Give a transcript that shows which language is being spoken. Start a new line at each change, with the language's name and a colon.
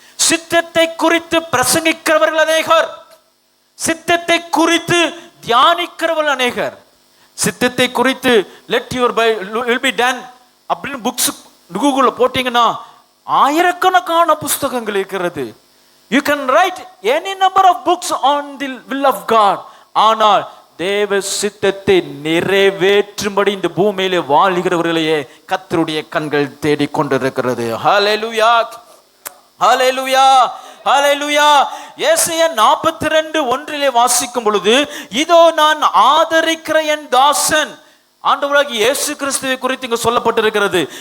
Tamil: சித்தத்தை குறித்து பிரசங்கிக்கிறவர்கள் அநேகர், சித்தத்தை குறித்து தியானிக்கிறவர்கள் அநேகர், சித்தத்தை குறித்து
English: let your will be done
Tamil: அப்படின்னு புக்ஸ் கூகுள்ல போட்டீங்கன்னா ஆயிரக்கணக்கான புஸ்தகங்கள் இருக்கிறது.
English: You can write any number of books on the will of God.
Tamil: ஆனால் தேவ சித்தத்தை நிறைவேற்றும்படி இந்த பூமியிலே வாழ்கிறவர்களையே கர்த்தருடைய கண்கள் தேடிக்கொண்டிருக்கிறது. ஹல்லேலூயா, ஹல்லேலூயா, ஹல்லேலூயா. ஏசாயா 42:1 வாசிக்கும் பொழுது, இதோ நான் ஆதரிக்கிற என் தாசன், ஆண்டவராகிய இயேசு கிறிஸ்துவை குறித்து இங்கு சொல்லப்பட்டிருக்கிறது.